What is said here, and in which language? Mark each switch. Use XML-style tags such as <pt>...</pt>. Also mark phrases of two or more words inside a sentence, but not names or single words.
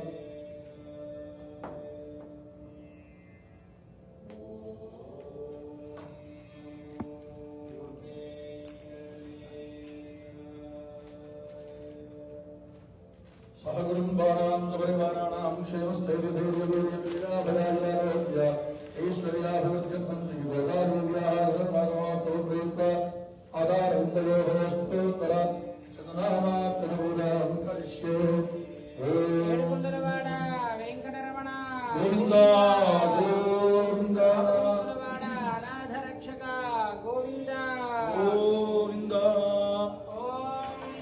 <sa>सहकुटुंबानां सपरिवाराणां क्षेमस्थैर्यधैर्यवीर्यपीडाभयारोग्य ऐश्वर्याभिवृद्ध्यर्थं श्रीयोगारोग्याः धर्मसमाप्तौ प्रयुक्त आधारविन्दयोः शतनामात्तपूजां करिष्ये।</sa> <te>ఏడుకొండలవాడ వెంకటరమణ గోవింద గోవింద ఏడుకొండలవాడ అనాథ రక్షక గోవింద గోవింద ఓం</te>